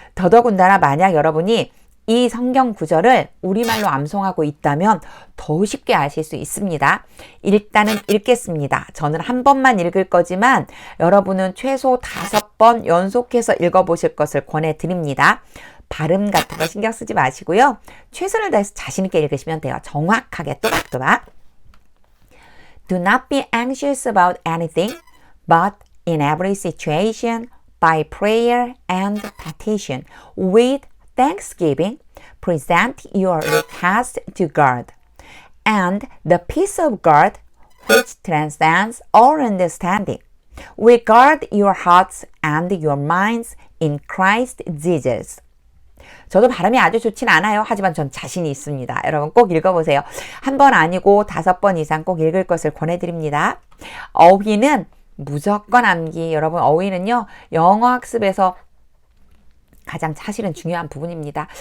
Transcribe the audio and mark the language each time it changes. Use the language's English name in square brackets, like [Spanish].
[Korean] 더더군다나 만약 여러분이 이 성경 구절을 우리말로 암송하고 있다면 더 쉽게 아실 수 있습니다. 일단은 읽겠습니다. 저는 한 번만 읽을 거지만 여러분은 최소 5번 연속해서 읽어보실 것을 권해드립니다. 발음 같은 거 신경 쓰지 마시고요. 최선을 다해서 자신 있게 읽으시면 돼요. 정확하게 또박또박. [English] Do not be anxious about anything, but in every situation, by prayer and petition, with thanksgiving, present your request to God. And the peace of God, which transcends all understanding, will guard your hearts and your minds in Christ Jesus. [Korean] 저도 발음이 아주 좋진 않아요. 하지만 전 자신이 있습니다. 여러분 꼭 읽어보세요. 한 번 아니고 5번 이상 꼭 읽을 것을 권해드립니다. 어휘는 무조건 암기. 여러분 어휘는요, 영어 학습에서 가장 사실은 중요한 부분입니다.